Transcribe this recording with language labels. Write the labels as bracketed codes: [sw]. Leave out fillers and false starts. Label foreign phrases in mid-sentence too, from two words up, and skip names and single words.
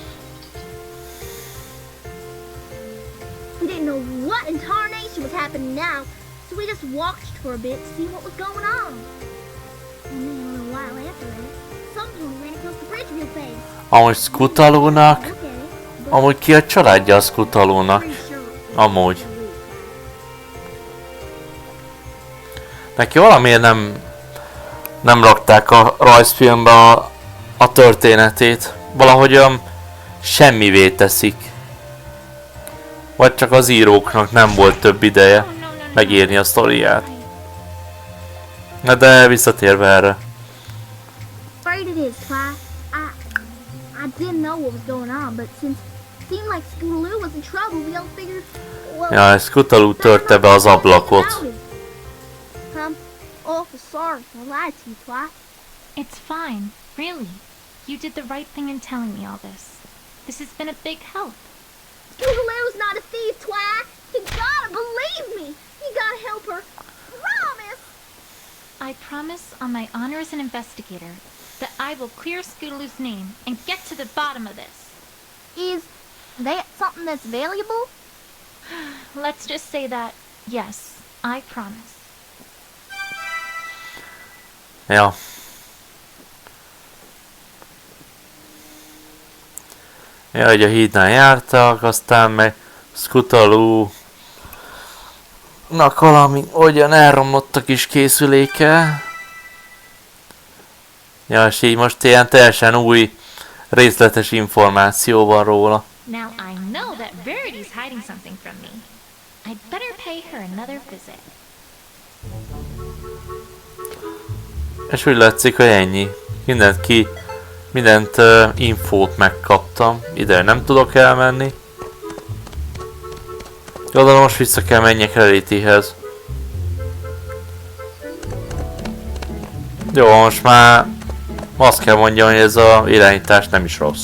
[en] We didn't know what in tarnation was happening now, so we just walked to her a bit to see what was going on. And then a little while after that, some pony ran across the bridge real fast. [hu] Amúgy Scootaloo-nak Amúgy ki a családja az Skutalónak? Amúgy. Neki valamiért nem rakták a rajzfilmbe a történetét. Valahogyan semmivé teszik. Vagy csak az íróknak nem volt több ideje megírni a sztoriát. Na de visszatérve erre. [en] Afraid it is, Twi. I didn't know what was going on, but since it seemed like Scootaloo was in trouble, we all figured, well, [hu] Ja, Skutaloo törte be az ablakot. [en] I'm awful sorry I lied to you, Twi. It's fine, really. You did the right thing in telling me all this. This has been a big help. Scootaloo's not a thief, Twi. You gotta believe me. You gotta help her. Promise. I promise on my honor as an investigator that I will clear Scootaloo's name and get to the bottom of this. Is that something that's valuable? Let's just say that, yes, I promise. [hu] Ja. Ja, hogy a hídnál jártak, aztán meg Skutaloo-nak valami olyan elromlott a kis készüléke. Ja, és így most ilyen teljesen új részletes információ van róla. [en] Now I know that Verity's hiding something from me. I'd better pay her another visit. [hu] És úgy látszik, hogy ennyi. Mindent infót megkaptam. Ide nem tudok elmenni. Jó, de most vissza kell menjek Rarityhez. Jó, most már azt kell mondjam, hogy ez az irányítás nem is rossz.